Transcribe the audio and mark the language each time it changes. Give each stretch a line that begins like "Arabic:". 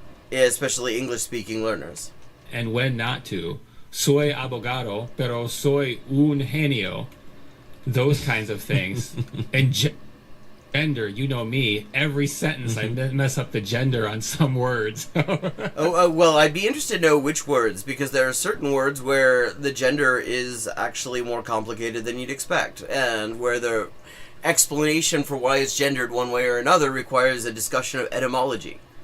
English: Especially English-speaking learners. And when not to.
Spanish: Soy abogado, pero soy un genio.
English: Those kinds of things. And gender, you know me, every sentence I mess up the gender on some words. Well, I'd be interested to know which words, because there are certain words where the gender is actually more complicated than you'd expect, and where the explanation for why it's gendered one way or another requires a discussion of etymology.